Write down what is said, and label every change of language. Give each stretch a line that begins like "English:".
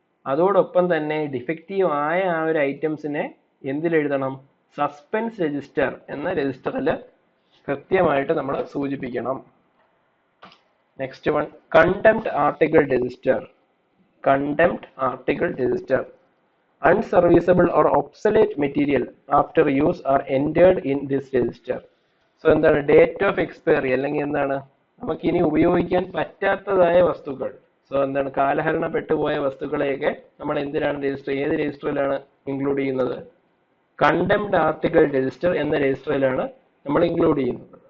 Malayalam: അതോടൊപ്പം തന്നെ ഡിഫക്റ്റീവ് ആയ ആ ഒരു ഐറ്റംസിനെ എന്തിലെഴുതണം? സസ്പെൻസ് രജിസ്റ്റർ എന്ന രജിസ്റ്ററിൽ കൃത്യമായിട്ട് നമ്മൾ സൂചിപ്പിക്കണം. Next one, contempt article register. Contempt article register.
English: Unserviceable or obsolete material after use are entered in this register.
Malayalam: So എന്താണ് ഡേറ്റ് ഓഫ് എക്സ്പയറി അല്ലെങ്കിൽ എന്താണ് നമുക്കിനി ഉപയോഗിക്കാൻ പറ്റാത്തതായ വസ്തുക്കൾ, സോ എന്താണ് കാലഹരണപ്പെട്ടു പോയ വസ്തുക്കളെയൊക്കെ നമ്മൾ എന്തിനാണ് ഏത് രജിസ്റ്ററിലാണ് ഇൻക്ലൂഡ് ചെയ്യുന്നത്? കണ്ടംപ്റ്റ് ആർട്ടിക്കിൾ രജിസ്റ്റർ എന്ന രജിസ്റ്ററിലാണ് നമ്മൾ ഇൻക്ലൂഡ് ചെയ്യുന്നത്.